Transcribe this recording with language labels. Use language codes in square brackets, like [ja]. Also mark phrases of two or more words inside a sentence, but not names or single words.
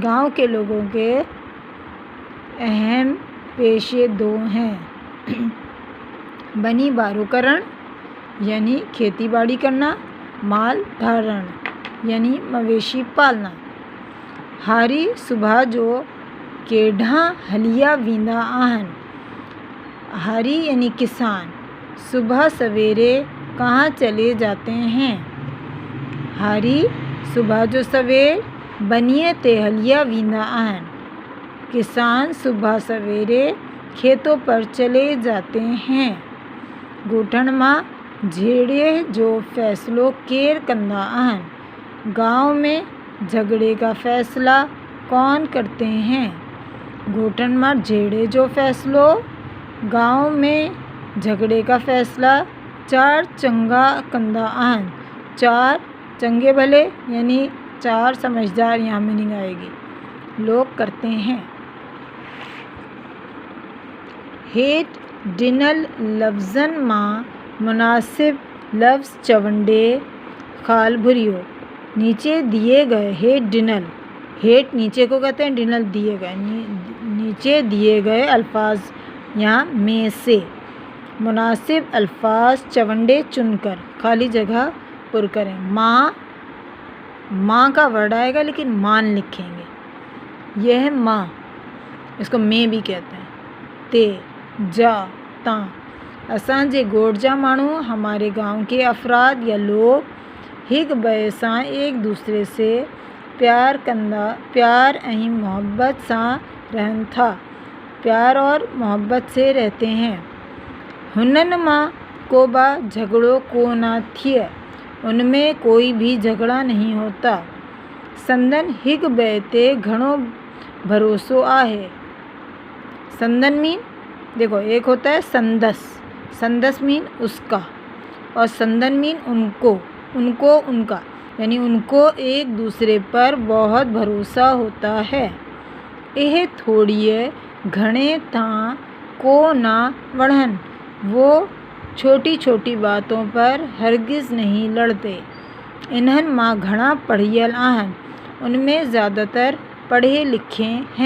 [hi] गांव के लोगों के अहम पेशे 2 हैं। [sd] बनी बारो करण [hi] यानी खेती बाड़ी करना, [sd] माल धारण [hi] यानी मवेशी पालना। [sd] हारी सुबह जो केढ़ा हलिया वींदा आहिनि। [hi] हारी यानी किसान सुबह सवेरे कहाँ चले जाते हैं? [sd] हारी सुबह जो सवेर बनिए ते हलिया वींदा आहिनि। [hi] किसान सुबह सवेरे खेतों पर चले जाते हैं। [sd] गोठण मां झेड़े जो फैसलो केर कंदा आहिनि? [hi] गांव में झगड़े का फैसला कौन करते हैं? [sd] गोठण मां झेड़े जो फैसलो [hi] गांव में झगड़े का फैसला [sd] 4 चंगा कंदा आहिनि। [hi] 4 [sd] चंगे भले [hi] यानी 4 समझदार यहाँ मीनिंग आएगी, लोग करते हैं। [sd] हेठ ॾिनल लफ्ज़न मां मुनासिब लफ्ज़ चवंडे ख़ाल भरियो। [hi] नीचे दिए गए [sd] हेठ ॾिनल, [hi] हेठ नीचे को कहते हैं, ॾिनल दिए गए, नीचे दिए गए अल्फाज यहाँ में से मुनासिब अल्फाज चवंडे चुनकर खाली जगह पुर करें। माँ का वर्ड आएगा लेकिन मान लिखेंगे। यह है माँ, इसको मैं भी कहते हैं। [sd] ते जा ता असांजे गोठ जा माण्हू [hi] हमारे गांव के अफराद या लोग [sd] हिक ॿिए सां [hi] एक दूसरे से प्यार [sd] ऐं मोहब्बत सां रहनि था। [hi] प्यार और मोहब्बत से रहते हैं। [sd] हुननि मां को बा झगड़ो कोन थिए, [hi] उनमें कोई भी झगड़ा नहीं होता। [sd] संदन हिक ॿिए ते घणो भरोसो आहे। [hi] संदन मीन देखो, एक होता है संदस, संदस मीन उसका, और संदन मीन उनको उनका, यानी उनको एक दूसरे पर बहुत भरोसा होता है। यह [sd] थोड़िए घणे तां को ना बढ़न, [hi] वो छोटी छोटी बातों पर हरगिज़ नहीं लड़ते। [sd] इन्हनि मां घणा पढ़ियल आहिनि, [hi] उनमें ज़्यादातर पढ़े लिखे हैं।